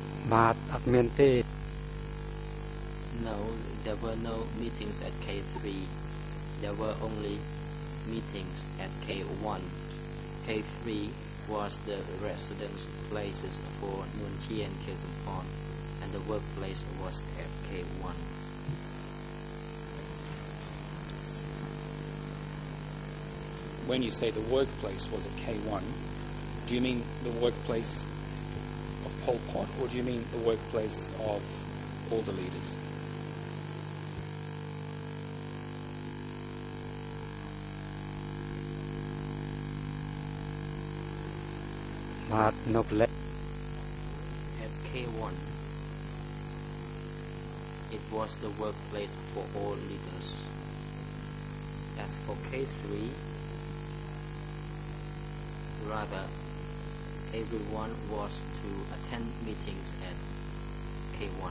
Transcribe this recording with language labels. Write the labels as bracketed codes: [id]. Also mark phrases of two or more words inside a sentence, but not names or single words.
[km] បាទអត់មានទេ [en] No, there were no meetings at K3. There were only meetings at K1. K3 was the residence places for Nuon Chea and Khieu Samphan, and the workplace was at K1. When you say the workplace was at K1, do you mean the workplace of Pol Pot, or do you mean the workplace of all the leaders? [km] បាទនៅផ្លែ [en] At K1, it was the workplace for all leaders. As for K3, rather, everyone was to attend meetings at K1.